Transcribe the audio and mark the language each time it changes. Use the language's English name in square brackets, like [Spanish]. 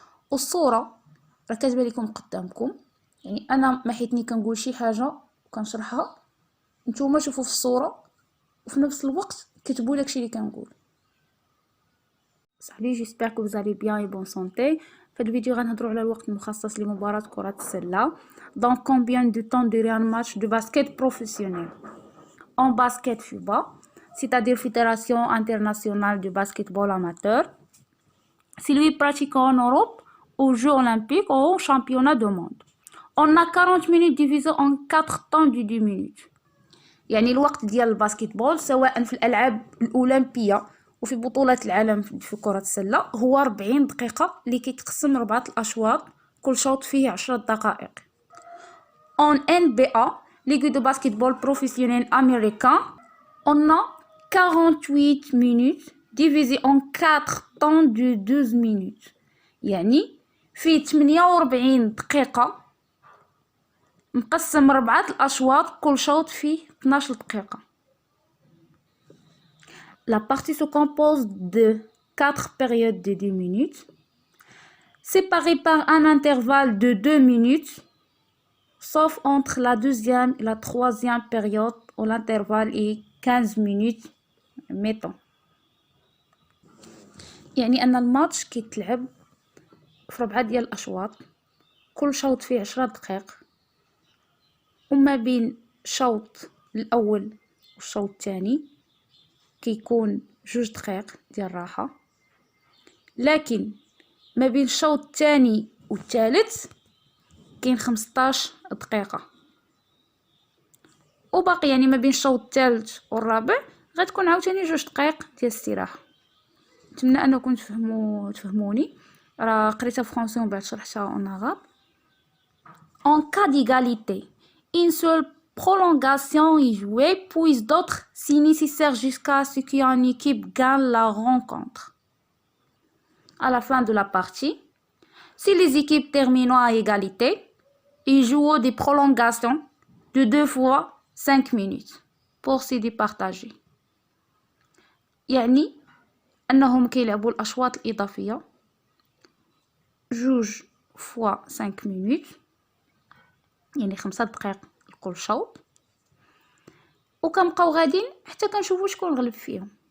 [Arabic] والصوره راه كاتبه لكم قدامكم، يعني انا ما حيتني كنقول شي حاجه وكنشرحها، نتوما شوفوا في الصوره وفي نفس الوقت كتبوا داكشي اللي كنقول. صحلي، [French] جيسبر كو فوزالي بيان اي بون سونتي. [Arabic] في هذا الفيديو غنهضروا على الوقت المخصص لمباراه كره السله. دونك [French] combien de temps dure un match de basket professionnel en basket FIBA, c'est-à-dire Fédération internationale de basketball amateur. Celui pratiqué en Europe, aux Jeux olympiques ou au championnat du monde. On a 40 minutes divisé en 4 temps de 10 minutes. [Arabic] يعني الوقت ديال الباسكتبول سواء في الألعاب الأولمبية وفي بطولة العالم في كرة السلة هو 40 دقيقة اللي كيتقسم 4 الأشواط، كل شوط فيه 10 دقائق. [French] En NBA, Ligue de basketball professionnel américain, on a 48 minutes divisé en 4 temps de 12 minutes. [Arabic] يعني فيه 48 دقيقة مقسم 4 الأشواط، كل شوط فيه 12 دقيقة. [French] La partie se compose de 4 périodes de 10 minutes, séparées par un intervalle de 2 minutes, sauf entre la deuxième et la troisième période où l'intervalle est 15 minutes mettons. [Arabic] يعني أن الماتش كيتلعب في 4 ديال الأشواط، كل شوط فيه 10 دقائق، وما بين الشوط الأول والشوط الثاني كيكون 2 دقائق ديال راحة، لكن ما بين الشوط الثاني والثالث كاين 15 دقيقة، وباقي يعني ما بين الشوط الثالث والرابع غتكون عاوتاني 2 دقائق ديال الاستراحة. نتمنى انكم تفهموني، راه قريتها فرونسي ومن بعد شرحتها [French] اون arabe. En cas d'égalité, une seule prolongation est jouée, puis d'autres si nécessaire jusqu'à ce qu'une équipe gagne la rencontre. À la fin de la partie, si les équipes terminent à égalité, ils jouent des prolongations de 2 fois 5 minutes pour se départager. [Arabic] يعني أنهم كيلعبوا الأشواط الإضافية [French] 2 fois 5 minutes، [Arabic] يعني 5 دقائق لكل شوط، وكنبقاو غاديين حتى كنشوفوا شكون غلب فيهم.